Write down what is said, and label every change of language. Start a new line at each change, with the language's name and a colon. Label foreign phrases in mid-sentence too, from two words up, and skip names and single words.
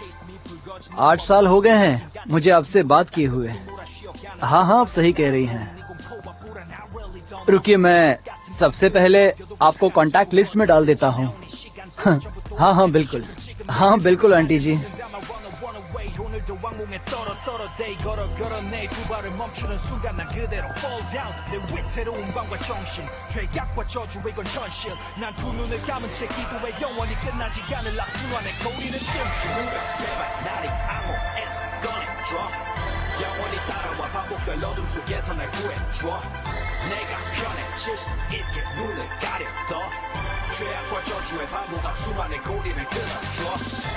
Hindi: 8 साल हो गए हैं मुझे आपसे बात किए हुए। हाँ हाँ आप सही कह रही हैं। रुकिए, मैं सबसे पहले आपको कांटेक्ट लिस्ट में डाल देता हूँ। हाँ हाँ बिल्कुल, हाँ बिल्कुल आंटी जी।
Korean: 오늘도 왕궁에 떨어 day 걸어 내 두 발을 멈추는 순간 난 그대로
English: fall down
Korean: 내 위태로운 밤과 정신 죄악과 저주의 건 현실 난 두 눈을 감은 채 기도해 영원히 끝나지 않을 악순환의 거리는 뜸 누가 제발 나를 암호에서 꺼내줘 영원히 따라와 반복될 어둠 속에서 날 구해줘 내가 편해질 수 있게 눈을 가려둬 죄악과 저주의 반복 악순환의 고리를 끊어줘